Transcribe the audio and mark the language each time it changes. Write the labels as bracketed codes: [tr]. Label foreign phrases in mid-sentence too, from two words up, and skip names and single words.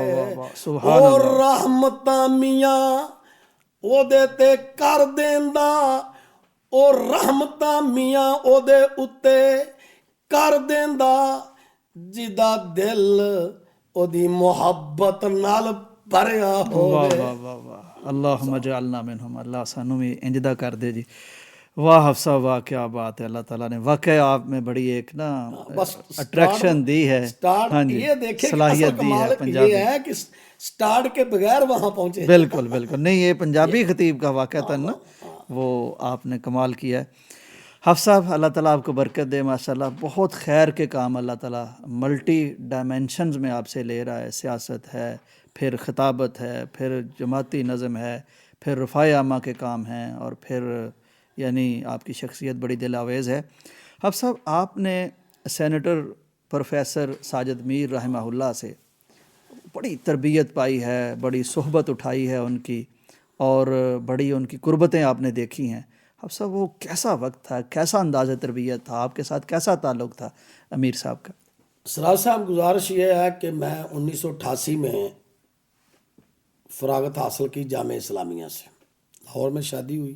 [pa] او رحمتاں میاں اودے تے کر دیندا، او رحمتاں میاں اودے اتے کر دیندا، جدا دل اودی محبت نال بھریا ہووے. [ar] اللهم اجعلنا منهم. [pa] اللہ سانوں بھی انجدا کر دے جی۔ واہ حفصہ واہ, [ur] کیا بات ہے. اللہ تعالیٰ نے واقعی آپ میں بڑی ایک نا اٹریکشن دی ہے. ہاں جی, یہ دیکھے [pa] صلاحیت دی ہے پنجابی. [ur] یہ ہے کہ سٹارٹ کے بغیر وہاں پہنچے. بالکل بالکل، نہیں یہ پنجابی خطیب کا واقعتاً نا وہ آپ نے کمال کیا ہے. حافظ صاحب، اللہ تعالیٰ آپ کو برکت دے ماشاءاللہ۔ بہت خیر کے کام اللہ تعالیٰ [en] multi dimensions [ur] میں آپ سے لے رہا ہے. سیاست ہے، پھر خطابت ہے، پھر جماعتی نظم ہے، پھر رفاہ عامہ کے کام ہیں، اور پھر یعنی آپ کی شخصیت بڑی دلآویز ہے. حافظ صاحب، آپ نے سینیٹر پروفیسر ساجد میر رحمہ اللہ سے بڑی تربیت پائی ہے, بڑی صحبت اٹھائی ہے ان کی, اور بڑی ان کی قربتیں آپ نے دیکھی ہیں. اب صاحب وہ کیسا وقت تھا, کیسا انداز تربیت تھا, آپ کے ساتھ کیسا تعلق تھا امیر صاحب کا؟ سراج صاحب گزارش یہ ہے کہ میں 1988 میں فراغت حاصل کی جامعہ اسلامیہ سے, لاہور میں شادی ہوئی.